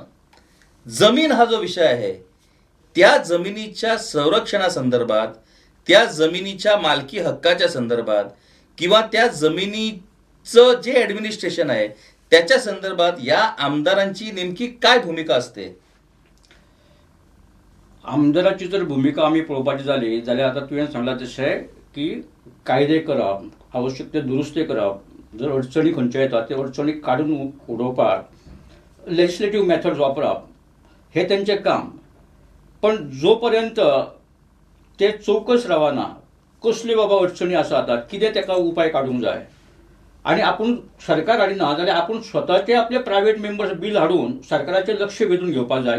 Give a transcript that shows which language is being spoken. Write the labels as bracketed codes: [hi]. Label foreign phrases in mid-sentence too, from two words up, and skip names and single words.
[mr] जमीन हा जो विषय आहे, त्या जमिनीच्या संरक्षणासंदर्भात, त्या जमिनीच्या मालकी हक्काच्या संदर्भात किंवा त्या जमिनीचं जे ॲडमिनिस्ट्रेशन आहे त्याच्या संदर्भात या आमदारांची नेमकी काय भूमिका असते? [kok] आमदाराची जर भूमिका आम्ही पळोवपाची जाली जाल्यार आतां तुवें सांगलां तशें की कायदे करप, आवश्यक ते दुरुस्ती करप, जर अडचणी खंयच्यो येतात ते अडचणी काडून उडोवपाक [en] legislative methods [kok] वापरप हे तेंचें काम. पण जो पर्यंत ते चौकस रावना कसल्यो बाबा अडचणी आसात, कितें तेका उपाय काडूंक जाय आणि आपूण सरकार हाडिना जाल्यार आपूण स्वताचे आपले [en] private members bill [kok] हाडून सरकाराचें लक्ष वेधून घेवपाक जाय.